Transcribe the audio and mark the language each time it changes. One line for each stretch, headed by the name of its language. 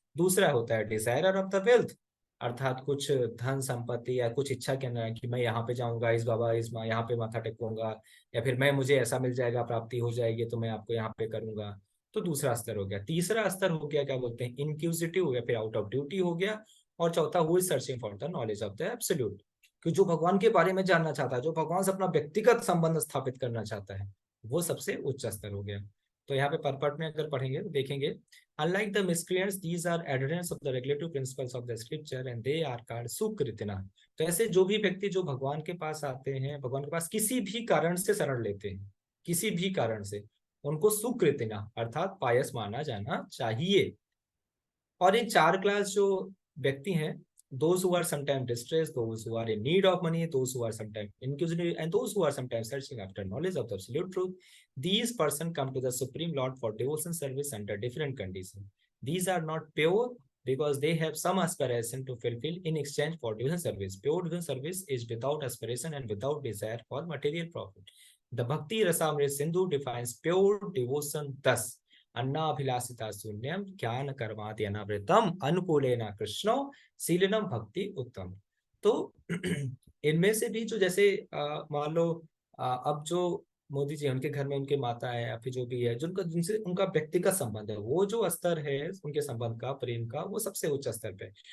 Hindi: दूसरा होता है
English: desire of the wealth,
Hindi: अर्थात कुछ धन संपत्ति या कुछ इच्छा के अंदर कि मैं यहाँ पे जाऊंगा, इस बाबा इस माँ यहाँ पे माथा टेकूंगा, या फिर मैं मुझे ऐसा मिल जाएगा, प्राप्ति हो जाएगी तो मैं आपको यहाँ पे करूंगा। तो दूसरा स्तर हो गया। तीसरा स्तर हो गया क्या बोलते हैं, इनक्यूजिटिव, या फिर
English: out of duty
Hindi: हो गया। और चौथा,
English: who is searching for the knowledge of the absolute,
Hindi: कि जो भगवान के बारे में जानना चाहता है, जो भगवान से अपना व्यक्तिगत संबंध स्थापित करना चाहता है, वो सबसे उच्च स्तर हो गया। तो यहाँ पे परपट में अगर पढ़ेंगे तो देखेंगे,
English: unlike the miscreants these are adherents of the regulative principles of the scripture and they are called सुकृतिना।
Hindi: तो ऐसे जो भी व्यक्ति जो भगवान के पास आते हैं, भगवान के पास किसी भी कारण से शरण लेते हैं, किसी भी कारण से, उनको सुकृतिना अर्थात पायस माना जाना चाहिए। और ये चार क्लास जो व्यक्ति हैं,
English: those who are sometimes distressed, those who are in need of money, those who are sometimes inquisitive, and those who are sometimes searching after knowledge of the absolute truth, these person come to the Supreme Lord for devotion service under different conditions. These are not pure because they have some aspiration to fulfill in exchange for devotion service. Pure devotion service is without aspiration and without desire for material profit. The Bhakti Rasamrita Sindhu defines pure devotion thus:
Sanskrit: अन्नाभिलाषिता शून्यम ज्ञान कर्मादि अनावृतम अनुकूलेन कृष्णो शीलनम भक्ति उत्तम।
Hindi: तो इनमें से भी जो जैसे मान लो अब जो मोदी जी उनके घर में उनके माता है, या फिर जो भी है, जिनसे उनका व्यक्तिगत संबंध है, वो जो स्तर है उनके संबंध का, प्रेम का, वो सबसे उच्च स्तर पे।